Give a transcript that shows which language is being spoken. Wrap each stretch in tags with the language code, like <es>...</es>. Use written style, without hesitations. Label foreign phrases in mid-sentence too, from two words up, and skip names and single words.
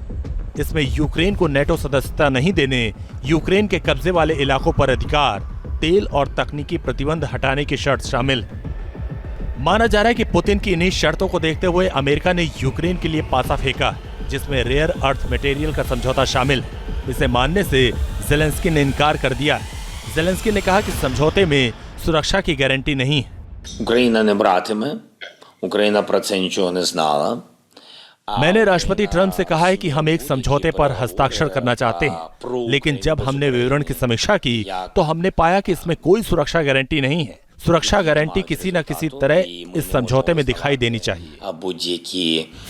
<hi>इसमें यूक्रेन को नेटो सदस्यता नहीं देने, यूक्रेन के कब्जे वाले इलाकों पर अधिकार, तेल और तकनीकी प्रतिबंध हटाने की शर्त शामिल है। माना जा रहा है कि पुतिन की इन्हीं शर्तों को देखते हुए अमेरिका ने यूक्रेन के लिए पासा फेंका, जिसमें</hi> <en>rare earth material</en> <hi>का समझौता शामिल है। इसे मानने से ज़ेलेंस्की ने इनकार कर दिया है। ज़ेलेंस्की ने कहा कि समझौते में सुरक्षा की गारंटी नहीं है।</hi> <uk>Україна не братиме, Україна про це нічого не знала.</uk> <hi>मैंने राष्ट्रपति ट्रंप से कहा है कि हम एक समझौते पर हस्ताक्षर करना चाहते हैं, लेकिन जब हमने विवरण की समीक्षा की तो हमने पाया कि इसमें कोई सुरक्षा गारंटी नहीं है। सुरक्षा गारंटी किसी न किसी तरह इस समझौते में दिखाई देनी चाहिए।</hi>